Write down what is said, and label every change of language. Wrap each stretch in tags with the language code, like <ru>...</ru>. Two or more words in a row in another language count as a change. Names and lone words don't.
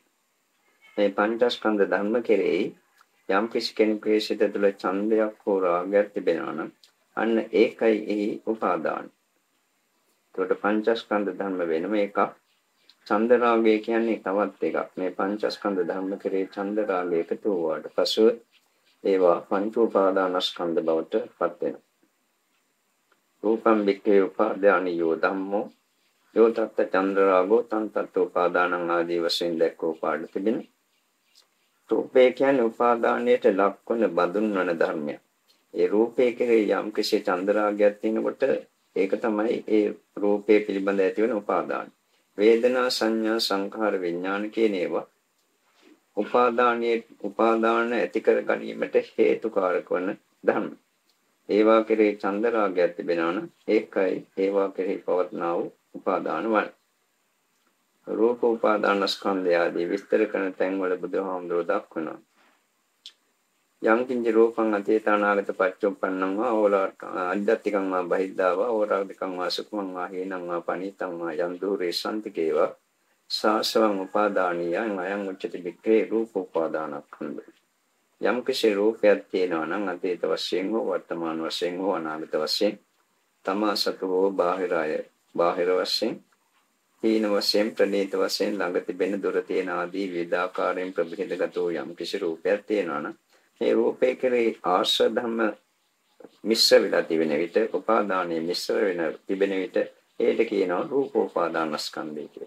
<si>මේ පංචස්කන්ධ ධර්ම කෙරෙහි යම් කිසි කෙනෙකුගේ සිත තුළ ඡන්දයක් හෝ රාගයක් තිබෙනවා නම් අන්න ඒකයි එහි උපාදාන. ඒකට පංචස්කන්ධ ධර්ම වෙනම එකක්. ඡන්ද රාගය කියන්නේ තවත් එකක්. මේ පංචස්කන්ධ ධර්ම කෙරෙහි ඡන්ද රාගය එකතු වුණාට පසුව ඒවා පංච උපාදානස්කන්ධ බවට පත් වෙනවා.</si> <pi>රූපම් වික්ඛේ උපාදානියෝ ධම්මෝ යෝ තත්ත චන්ද්‍රාගෝ තං තත්ත උපාදානං</pi> <si>ආදී වශයෙන් දැක්වූ පාඩ තිබෙනවා. රූපේ කියන්නේ උපාදානයට ලක්වන බඳුන් වන ධර්මයක්. ඒ රූපේ කෙරෙහි යම් කිසි චන්ද්‍රාගයක් තියෙනකොට ඒක තමයි ඒ රූපේ පිළිබඳ ඇතිවන උපාදාන. වේදනා සංඥා සංඛාර විඥාන කියන ඒවා උපාදාන ඇති කර ගැනීමට හේතුකාරක වන ධර්ම. ඒවා කෙරෙහි චන්ද්‍රාගයක් තිබෙනවා නම් ඒකයි ඒවා කෙරෙහි පවත්නා වූ උපාදාන වන. රූප උපාදානස්කන්ධය ආදී විස්තර කරන තැන්වල බුදුහාමුදුරුවෝ දක්වනවා.</si> <pi>යං කිංච රූපං අතීතානාගත පච්චුප්පන්නං වා අද්දත්තිකං වා බහිද්ධා වා ඕරාග්ධිකං වා සුඛං වා හේනං වා පනිතං වා යම් දුරේ සම්තිකේවා සාසවං උපාදානියං අයං උච්චති වික්‍රේ රූප උපාදානස්කන්ධ.</pi> <si>යම් කිසි රූපයක් තියෙනවා නම් අතීත වශයෙන් හෝ වර්තමාන වශයෙන් හෝ අනාගත වශයෙන් තමා සතු හෝ බාහිර වශයෙන් හීන වශයෙන් ප්‍රණීත වශයෙන් ළඟ තිබෙන දුර තියෙන ආදී විවිධාකාරයෙන් ප්‍රභේදගත වූ යම් කිසි රූපයක් තියෙනවා නම් මේ රූපේ කෙරෙහි ආශ්‍රය ධර්ම මිශ්‍ර වෙලා තිබෙන විට උපාදානයේ මිශ්‍ර වෙන තිබෙන විට ඒකට කියනවා රූපෝපාදානස්කන්ධය කියලා.</si>